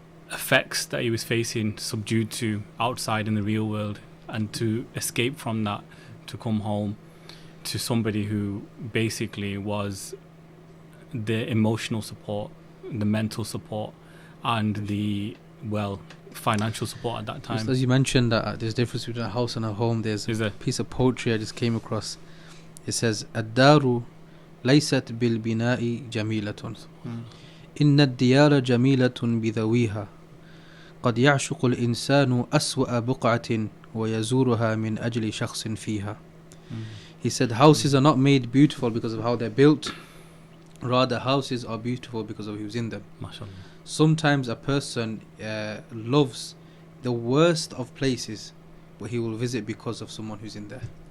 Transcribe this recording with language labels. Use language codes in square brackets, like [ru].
[en] effects that he was facing, subdued to outside in the real world, and to escape from that, to come home to somebody who basically was the emotional support, the mental support, and the financial support at that time. Just as you mentioned that there's a difference between a house and a home, there's a piece of poetry I just came across. It says, [ar] الدار ليست بالبناء جميلة إن الديار جميلة بذويها قد يعشق الإنسان أسوأ بقعة ويزورها من أجل شخص فيها. [en] He said houses are not made beautiful because of how they're built, rather houses are beautiful because of who's in them. MashaAllah. Sometimes a person loves the worst of places, but he will visit because of someone who's in there.